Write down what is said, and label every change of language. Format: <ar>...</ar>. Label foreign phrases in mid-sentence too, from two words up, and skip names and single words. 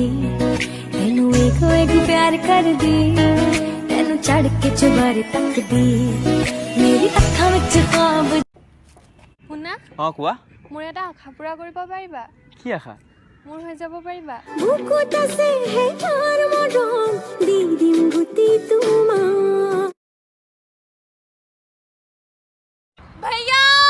<pa>ਤੈਨੂੰ ਇੱਕ ਇੱਕ ਪਿਆਰ ਕਰਦੀ, ਤੈਨੂੰ ਚੜ ਕੇ ਚੁਬਾਰੇ ਤੱਕਦੀ, ਮੇਰੀ ਅੱਖਾਂ ਵਿੱਚ ਖਾਬ।</pa> <as>শুনা, কোৱা। মোৰ এটা আশা পূৰা কৰিব পাৰিবা? কি আশা? মোৰ হৈ যাব পাৰিবা? বুকুত আছে হে তাৰ মৰম, দি দিম গোটেই তোমাক। ভাইয়া</as>